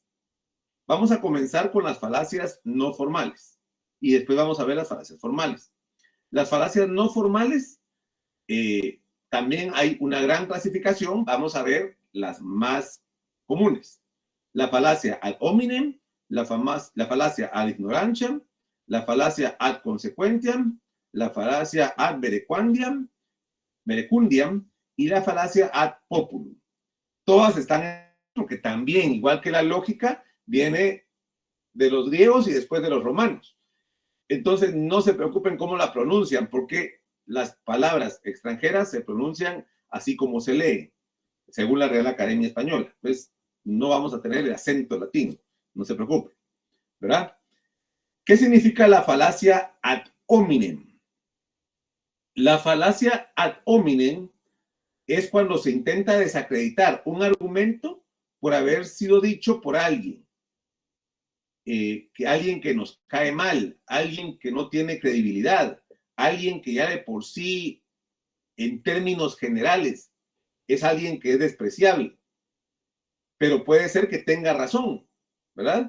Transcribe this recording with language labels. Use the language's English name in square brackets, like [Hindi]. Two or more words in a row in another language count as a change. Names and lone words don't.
[Spanish] Vamos a comenzar con las falacias no formales y después vamos a ver las falacias formales. Las falacias no formales, también hay una gran clasificación. Vamos a ver las más comunes: la falacia [Latin] ad hominem, [Spanish] la falacia [Latin] ad ignorantiam, [Spanish] la falacia [Latin] ad consequentiam, [Spanish] la falacia [Latin] ad verecundiam [Spanish] y la falacia [Latin] ad populum. [Spanish] Todas están, porque también, igual que la lógica, viene de los griegos y después de los romanos. Entonces, no se preocupen cómo la pronuncian, porque las palabras extranjeras se pronuncian así como se leen, según la Real Academia Española. Pues no vamos a tener el acento latino, no se preocupen, ¿verdad? ¿Qué significa la falacia [Latin] ad hominem? [Spanish] La falacia [Latin] ad hominem [Spanish] es cuando se intenta desacreditar un argumento por haber sido dicho por alguien. Alguien que nos cae mal, alguien que no tiene credibilidad, alguien que ya de por sí, en términos generales, es alguien que es despreciable, pero puede ser que tenga razón, ¿verdad?